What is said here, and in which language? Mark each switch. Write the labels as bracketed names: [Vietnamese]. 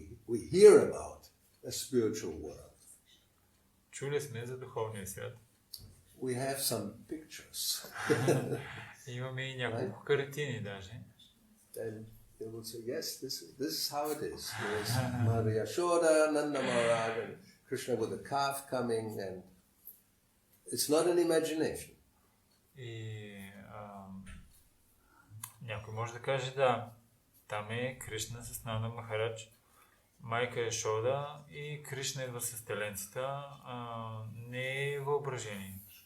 [English] We hear about a spiritual world. [Bulgarian] Чули сме за духовния свят. [English] We have some pictures. [Bulgarian] Имаме и няколко картини даже. [English] And they will say, yes, this is how it is. There's Maria Yashoda, Nanda Maharaj, and Krishna with a calf coming, and it's not an imagination. [Bulgarian] И някой може да каже, да, там е Кришна с Нанда Махарадж, майка е Шода и Кришна идва с теленцата, не е въображение.